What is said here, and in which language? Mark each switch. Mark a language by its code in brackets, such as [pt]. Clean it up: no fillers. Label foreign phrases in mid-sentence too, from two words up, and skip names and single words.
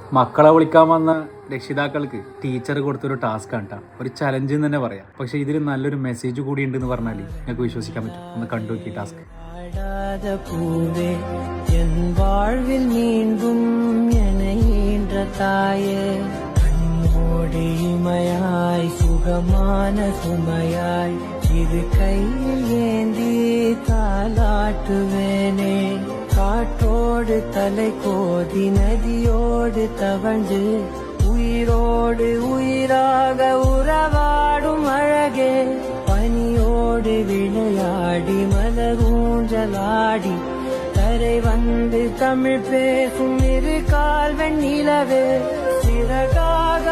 [ml] മക്കളെ വിളിക്കാൻ വന്ന രക്ഷിതാക്കൾക്ക് ടീച്ചർ കൊടുത്തൊരു ടാസ്ക് ആണ്, ഒരു ചലഞ്ച് എന്ന് തന്നെ പറയാം. പക്ഷെ ഇതിൽ നല്ലൊരു മെസ്സേജ് കൂടി ഉണ്ടെന്ന് പറഞ്ഞാൽ നിങ്ങൾക്ക് വിശ്വസിക്കാൻ പറ്റും. ഒന്ന് കണ്ടു നോക്കി ടാസ്ക്. [ta] பூவே என் வாழ்வில் மீண்டும் என்ற தாயே கண்ணோடு இமையாய் சுகமான சுமையாய் இது கையில் ஏந்தி தாலாட்டுவேனே காற்றோடு தலை கோதி நதியோடு தவழ்ந்து உயிரோடு உயிராக உறவாடும் அழகே பனியோடு விளையாடி மலரூஞ்சலாடி கரை வந்து தமிழ் பேசும் இரு கால் வெண்ணிலவே சிறகா